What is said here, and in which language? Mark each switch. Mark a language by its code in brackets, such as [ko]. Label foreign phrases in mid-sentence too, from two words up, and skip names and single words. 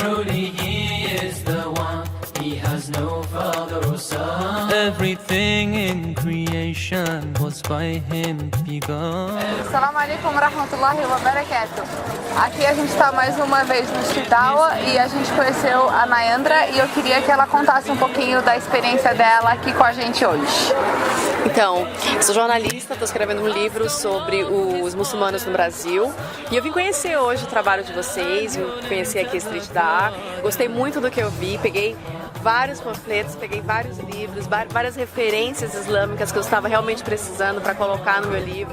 [en] Truly he is the one, he has no father or son. Everything in creation was by him begun. [ar] السلام عليكم ورحمة الله وبركاته. [pt] Aqui a gente está mais uma vez no hospital e a gente conheceu a Nayandra e eu queria que ela contasse um pouquinho da experiência dela aqui com a gente hoje. Então, eu sou jornalista, estou escrevendo um livro sobre os muçulmanos no Brasil e eu vim conhecer hoje o trabalho de vocês, vim conhecer aqui a Street Da'ah, gostei muito do que eu vi, peguei vários panfletos, peguei vários livros, várias referências islâmicas que eu estava realmente precisando para colocar no meu livro.